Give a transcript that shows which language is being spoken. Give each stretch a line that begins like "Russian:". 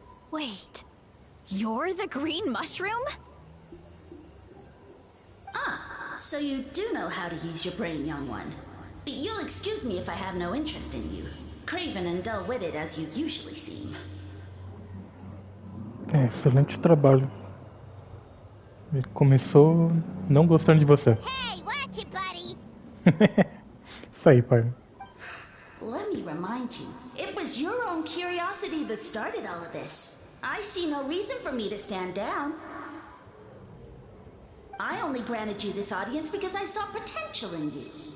English: Wait, you're the green mushroom? Ah, so you do know how to use your brain, young one. You'll excuse me if I have no interest in you, craven and dull-witted as you usually seem.
Portuguese: Excelente trabalho. Ele começou não gostando de você.
English: Hey, watch it, buddy.
Portuguese: Isso aí, pai.
English: Let me remind you, it was your own curiosity that started all of this. I see no reason for me to stand down. I only granted you this audience because I saw potential in you.